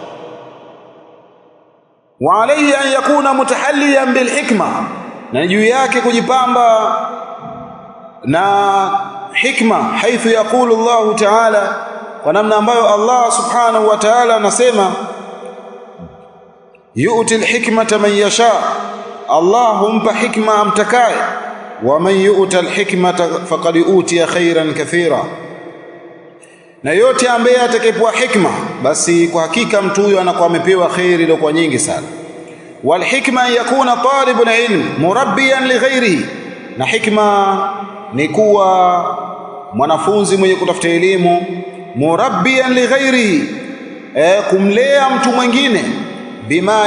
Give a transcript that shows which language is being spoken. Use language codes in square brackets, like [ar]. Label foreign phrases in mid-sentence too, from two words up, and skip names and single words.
[ar] وعليه أن يكون متحليا بالحكمة, [sw] na juu yake kujipamba na hikma, [ar] حيث يقول الله تعالى, [sw] kwa namna ambayo Allah [ar] سبحانه وتعالى anasema يؤتي الحكمة من يشاء, [sw] Allah humpa hikma amtakaye, [ar] ومن يؤت الحكمة فقد أوتي خيرا كثيرا, [sw] na yote ambaye atakayepewa hikma basi kwa hakika mtu huyo anakuwa amepewa khairi iliyokuwa nyingi sana. [ar] والحكمة يكون طالب العلم مربيا لغيره, [sw] na hikma ni kuwa mwanafunzi mwenye kutafuta elimu, [ar] مربيا لغيره, [sw] kumlea mtu mwingine, [ar] bima